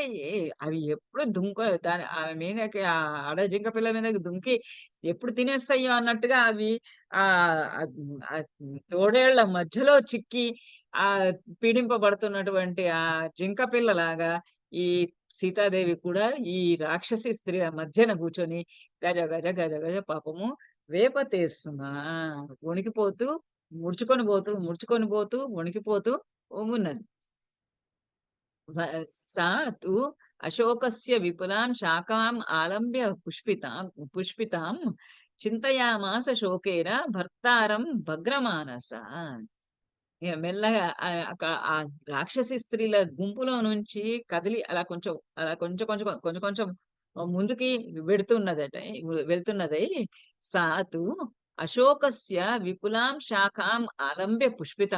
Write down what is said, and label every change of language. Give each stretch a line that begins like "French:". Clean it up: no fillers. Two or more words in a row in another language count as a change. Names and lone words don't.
Telugu: అవి ఎప్పుడు దాని ఆమె మీదకి ఆడ జింక పిల్ల మీదకి దుంకి ఎప్పుడు తినేస్తాయో అన్నట్టుగా అవి ఆహ్, ఆహ్, ఆహ్, తోడేళ్ల మధ్యలో చిక్కి ఆహ్, పీడింపబడుతున్నటువంటి ఆ జింక పిల్లలాగా ఈ సీతాదేవి కూడా ఈ రాక్షసి స్త్రీల మధ్యన కూర్చొని గజ గజ గజ గజ పాపము వేపతేస్తున్నా. వణికిపోతూ, ముడుచుకొని పోతూ, వణికిపోతూ ఉన్నది.
Sanskrit: వ सा तु अशोकस्य विपुलां शाखाम् आलम्ब्य पुष्पितां చింతయామాస శోకేన భర్తారం భగ్రమానస.
Telugu: ఇగ మెల్లగా ఆ రాక్షసి స్త్రీల గుంపులో నుంచి కదిలి అలా కొంచెం ముందుకి వెడుతున్నదట.
Sanskrit: వెళ్తున్నదై సాతు అశోకస్య విపులాం శాఖాం ఆలంబ్య పుష్పితం.